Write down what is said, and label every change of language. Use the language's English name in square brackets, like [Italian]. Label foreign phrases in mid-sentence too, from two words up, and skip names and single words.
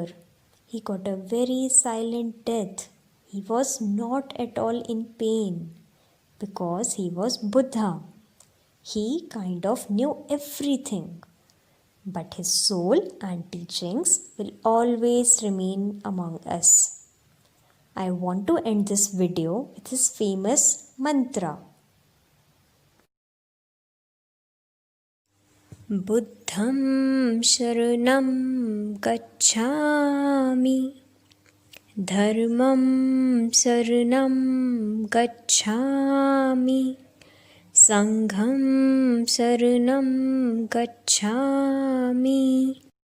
[English] He got a very silent death. He was not at all in pain because he was Buddha. He kind of knew everything. But his soul and teachings will always remain among us. I want to end this video with his famous mantra. [Pali] Buddham sharanam gacchami, dharmam sharanam gacchami, sangham sharanam gacchami,